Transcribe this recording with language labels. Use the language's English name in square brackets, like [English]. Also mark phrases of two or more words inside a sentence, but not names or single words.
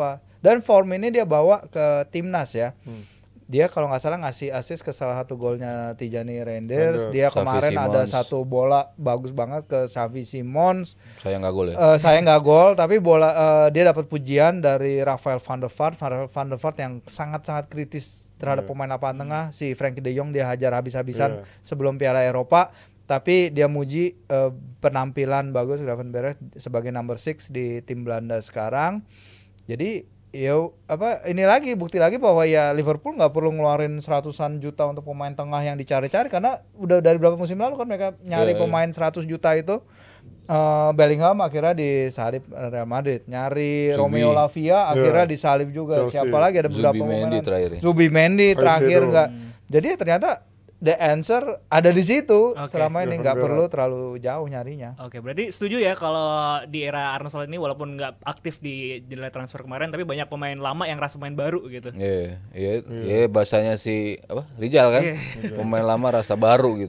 [Indonesian] Dan form ini dia bawa ke timnas ya. Dia kalau nggak salah ngasih assist ke salah satu golnya Tijani Reinders. Dia Xavi kemarin ada Simons. satu bola bagus banget ke Xavi Simons. Sayang nggak gol ya. Saya nggak gol, tapi bola dia dapat pujian dari Rafael van der Vaart. Van der Vaart yang sangat-sangat kritis terhadap pemain lapangan tengah. Si Frenkie de Jong dia hajar habis-habisan sebelum Piala Eropa. Tapi dia muji penampilan bagus Gravenberch sebagai number 6 di tim Belanda sekarang. Jadi ini lagi bukti lagi bahwa ya Liverpool nggak perlu ngeluarin seratusan juta untuk pemain tengah yang dicari-cari, karena udah dari berapa musim lalu kan mereka nyari pemain 100 juta itu. Bellingham akhirnya disalib Real Madrid, nyari Romeo Lavia akhirnya disalib juga. Chelsea. Siapa lagi, ada beberapa Zubimendi pemain. terakhir. Zubimendi terakhir Caicedo. nggak. Jadi ternyata [English] the answer [Indonesian] ada di situ. Oke. Selama ini nggak perlu terlalu jauh nyarinya. Oke, berarti setuju ya kalau di era Arne Slot ini walaupun nggak aktif di jendela transfer kemarin, tapi banyak pemain lama yang rasa main baru gitu. Iya, bahasanya si Rijal kan, pemain lama rasa baru gitu.